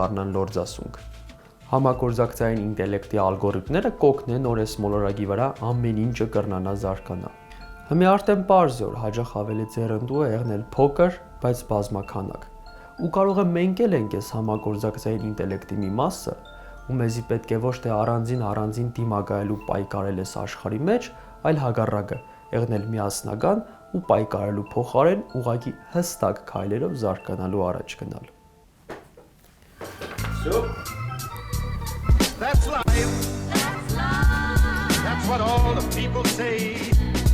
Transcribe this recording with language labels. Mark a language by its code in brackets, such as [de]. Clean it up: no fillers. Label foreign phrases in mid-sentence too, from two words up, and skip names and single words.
[hy] դառնան լորձասունք։ Համագործակցային ինտելեկտի ալգորիթմները կօգնեն որ այս մոլորակի վրա ամեն ինչը կրնանա զարգանա։ Հիմա արդեն պարզ է որ հաճախ ավելի ձեռնդու է եղնել փոքր, բայց բազմաքանակ։ Ու կարող է մենք էլ ենք այս համագործակցային ինտելեկտի մի մասը, ու մեզի պետք է ոչ թե առանձին դիմակայելու պայքարել այս աշխարհի մեջ, այլ հակառակը, եղնել միասնական ու պայքարելու փոխարեն ուղղակի հստակ քայլերով զարգանալու առաջ գնալ։ [en] That's life. That's what all the people say.